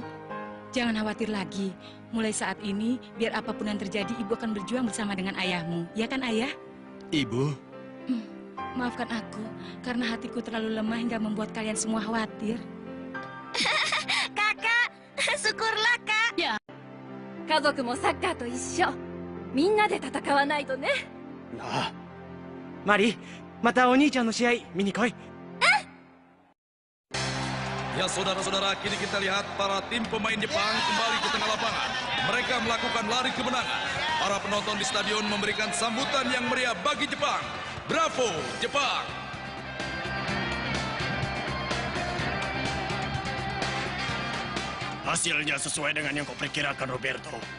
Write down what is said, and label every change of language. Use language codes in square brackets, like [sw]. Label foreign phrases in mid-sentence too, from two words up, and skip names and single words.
[id] jangan khawatir lagi. Mulai saat ini, biar apapun yang terjadi, ibu akan berjuang bersama dengan ayahmu. Ya kan, ayah? Ibu? Maafkan aku, karena hatiku terlalu lemah hingga membuat kalian semua khawatir. Kakak, syukurlah, Kak. Ya. [ja] 家族もサッカーと一緒。みんなで戦わないとね。ああ。マリ、またお兄ちゃんの試合見に来い。 [id] Ya saudara-saudara, kini kita lihat para tim pemain Jepang kembali ke tengah lapangan. Mereka melakukan lari kemenangan. Para penonton di stadion memberikan sambutan yang meriah bagi Jepang. Bravo, Jepang! Hasilnya sesuai dengan yang kau perkirakan, Roberto.